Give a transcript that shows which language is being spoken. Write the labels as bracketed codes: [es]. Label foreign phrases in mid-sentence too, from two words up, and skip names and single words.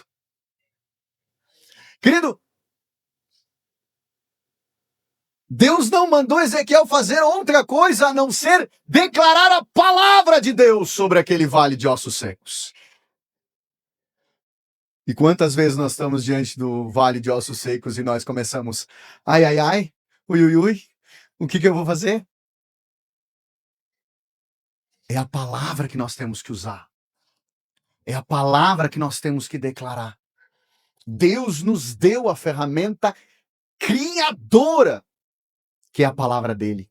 [pt] Querido, Deus não mandou Ezequiel fazer outra coisa a não ser declarar a palavra de Deus sobre aquele vale de ossos secos. E quantas vezes nós estamos diante do vale de ossos secos e nós começamos, ai, ai, ai, ui, ui, ui, o que eu vou fazer? É a palavra que nós temos que usar. É a palavra que nós temos que declarar. Deus nos deu a ferramenta criadora, que é a palavra dele.